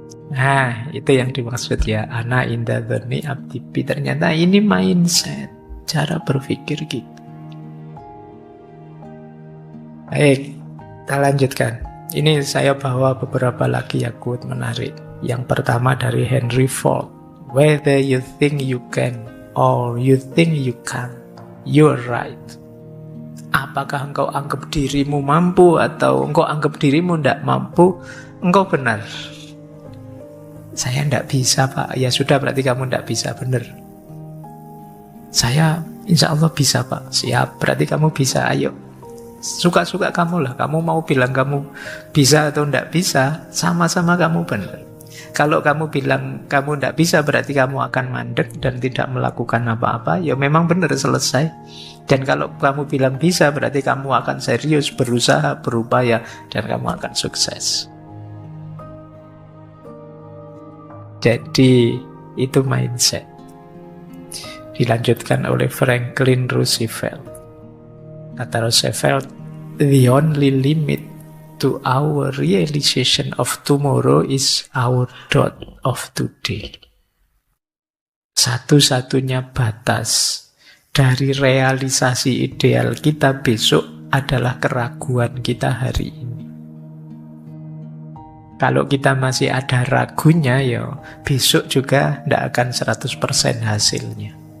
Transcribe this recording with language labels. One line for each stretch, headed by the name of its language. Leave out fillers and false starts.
Indonesian: Nah, itu yang dimaksud ya,
Arabic: ana inda dzanni abdi bi.
Indonesian: Ternyata ini mindset, cara berpikir kita. Baik, kita lanjutkan. Ini saya bawa beberapa lagi ya quote menarik. Yang pertama dari Henry Ford.
English: Whether you think you can or you think you can't, you're right.
Indonesian: Apakah engkau anggap dirimu mampu atau engkau anggap dirimu tidak mampu, engkau benar. Saya tidak bisa Pak. Ya sudah, berarti kamu tidak bisa, benar. Saya insya Allah bisa Pak. Siap, berarti kamu bisa, ayo. Suka-suka kamu lah. Kamu mau bilang kamu bisa atau tidak bisa, sama-sama kamu benar. Kalau kamu bilang kamu tidak bisa, berarti kamu akan mandek dan tidak melakukan apa-apa, ya memang benar, selesai. Dan kalau kamu bilang bisa, berarti kamu akan serius, berusaha, berupaya, dan kamu akan sukses. Jadi itu mindset. Dilanjutkan oleh Franklin Roosevelt. Kata Roosevelt,
English: the only limit to our realization of tomorrow is our thought of today.
Indonesian: Satu-satunya batas dari realisasi ideal kita besok adalah keraguan kita hari ini. Kalau kita masih ada ragunya, ya besok juga tidak akan 100% hasilnya.